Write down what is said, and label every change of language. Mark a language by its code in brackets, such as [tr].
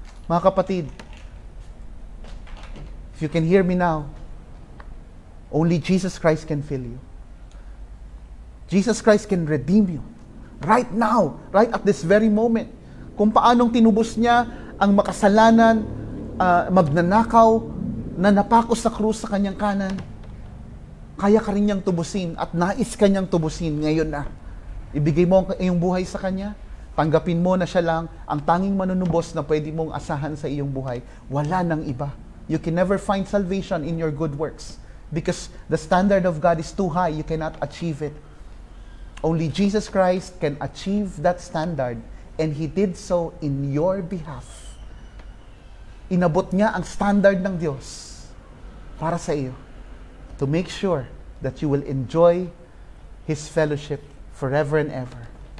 [tl] Mga kapatid, [en] if you can hear me now, only Jesus Christ can fill you. Jesus Christ can redeem you. Right now, right at this very moment. [tl] Kung paanong tinubos niya ang makasalanan, magnanakaw, na napako sa krus sa kanyang kanan, kaya ka rin niyang tubusin at nais ka niyang tubusin ngayon na. Ibigay mo ang iyong buhay sa Kanya, tanggapin mo na siya lang ang tanging manunubos na pwede mong asahan sa iyong buhay. Wala nang iba. [en] You can never find salvation in your good works because the standard of God is too high. You cannot achieve it. Only Jesus Christ can achieve that standard, and He did so in your behalf. [tl] Inabot niya ang standard ng Diyos para sa iyo, [en] to make sure that you will enjoy His fellowship forever and ever.